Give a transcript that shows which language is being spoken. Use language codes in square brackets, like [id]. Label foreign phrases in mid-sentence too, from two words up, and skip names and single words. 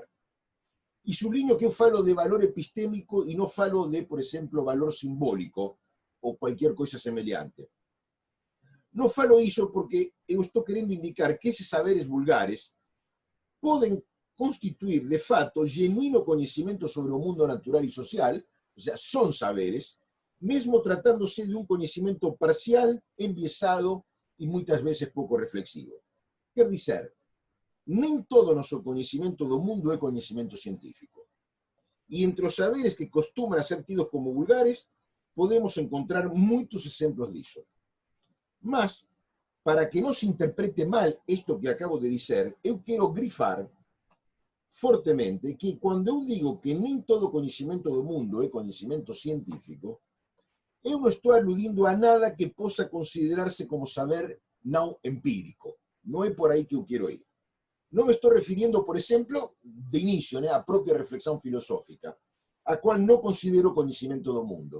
[pt] E sublinho que eu falo de valor epistêmico e não falo de, por exemplo, valor simbólico ou qualquer coisa semelhante. Não falo isso porque eu estou querendo indicar que esses saberes vulgares [gl] poden constituir de fato genuíno coñecimento sobre o mundo natural e social, [es] o sea, [gl] son saberes, mesmo tratándose de un coñecimento parcial, enviesado e moitas veces pouco reflexivo. Quer dizer, nem todo o noso coñecimento do mundo é coñecimento científico. E entre os saberes que costuman a ser tidos como vulgares, podemos encontrar moitos exemplos disso. Mas, para que non se interprete mal isto que acabo de dizer, eu quero grifar fortemente que quando eu digo que nem todo coñecimento do mundo é coñecimento científico, eu non estou aludindo a nada que possa considerarse como saber non empírico. Non é por aí que eu quero ir. Non me estou refiriendo, por exemplo, de inicio, a propia reflexión filosófica, a cual non considero coñecimento do mundo.